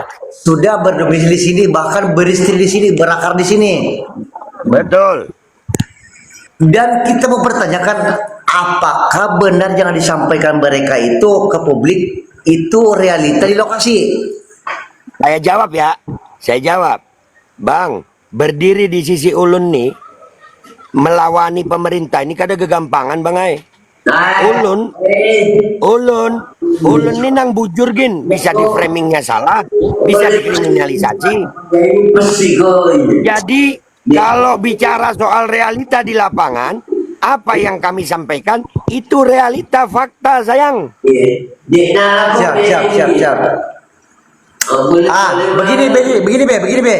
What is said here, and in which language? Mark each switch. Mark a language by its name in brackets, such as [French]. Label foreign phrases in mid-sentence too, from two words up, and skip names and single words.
[Indonesian] sudah berdomisili di sini, bahkan beristri di sini, berakar di sini. Betul. Dan kita mempertanyakan apakah benar yang disampaikan mereka itu ke publik itu realita di lokasi. Saya jawab ya. Saya jawab. Bang, [Banjar] berdiri di sisi ulun nih, melawani pemerintah ini kada kegampangan bang ay. Ulun ini nang bujur gin, [Indonesian] bisa di framingnya salah, bisa dikriminalisasi. Jadi kalau bicara soal realita di lapangan, apa yang kami sampaikan itu realita fakta sayang. Siap. Begini be.